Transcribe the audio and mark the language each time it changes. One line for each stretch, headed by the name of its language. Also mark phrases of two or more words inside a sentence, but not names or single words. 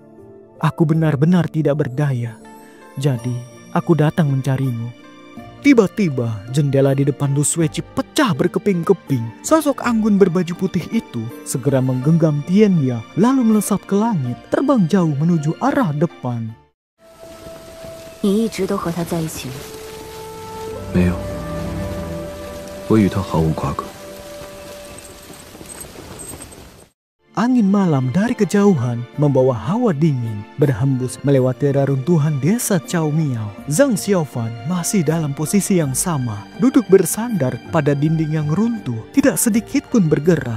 Indonesian: Aku benar-benar tidak berdaya. Jadi aku datang mencarimu." Tiba-tiba jendela di depan Lu Sueci pecah berkeping-keping. Sosok anggun berbaju putih itu segera menggenggam Tianya lalu melesat ke langit, terbang jauh menuju arah depan.
Chinese: 你一直都和他在一起吗？没有，我与他毫无瓜葛。
Indonesian: Angin malam dari kejauhan membawa hawa dingin berhembus melewati reruntuhan desa Cao Miao. Zhang Xiaofan masih dalam posisi yang sama, duduk bersandar pada dinding yang runtuh, tidak sedikit pun bergerak.